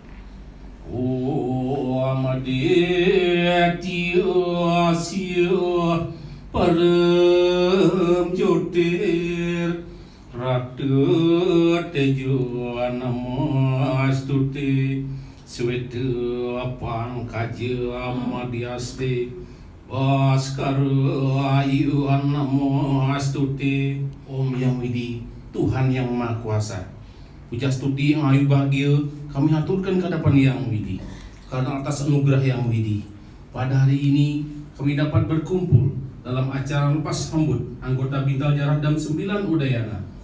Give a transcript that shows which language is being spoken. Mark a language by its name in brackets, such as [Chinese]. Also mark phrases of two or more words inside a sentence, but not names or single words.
[Sanskrit] ॐ आदित्य अस्य परम् ज्योतिर् रक्त तेजो नमस्तुते श्वेत पङ्कज्य मध्यस्थे भास्कर आयु नमस्तुते. [Indonesian] Om Yang Widi, Tuhan Yang Maha Kuasa, puja studi yang ayu bahagia kami aturkan ke hadapan Yang Widi. Karena atas anugerah Yang Widi, pada hari ini kami dapat berkumpul dalam acara lepas sambut anggota Bintal Jaradam 9 Udayana.